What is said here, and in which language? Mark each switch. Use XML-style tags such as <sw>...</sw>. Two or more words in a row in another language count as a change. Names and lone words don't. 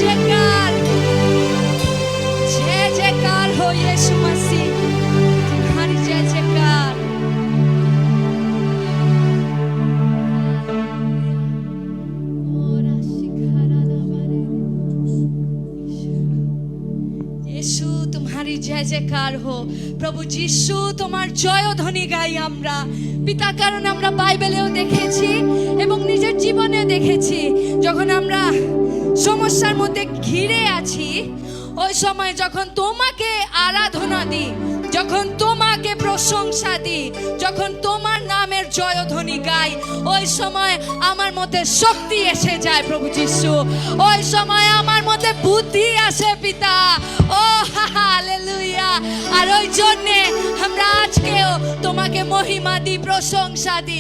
<hi>जयकार हो यीशु मसीह तुम्हारी जय जयकार यीशु तुम्हारी जय जयकार हो</hi> <bn>প্রভু যিশু তোমার জয়ধ্বনি গাই আমরা পিতা কারণ আমরা বাইবেলেও দেখেছি এবং নিজের জীবনেও দেখেছি যখন আমরা সমস্যার মধ্যে ঘিরে আছি ওই সময় যখন তোমাকে আরাধনা দিই যখন তোমাকে প্রশংসা দিই যখন তোমার নামের জয়ধ্বনি গাই ওই সময় আমার মধ্যে শক্তি এসে যায় প্রভু যিশু ওই সময় আমার মধ্যে বুদ্ধি আসে পিতা ও হালেলুয়া আর ওই জন্য আমরা আজকেও তোমাকে মহিমা দিই প্রশংসা</bn>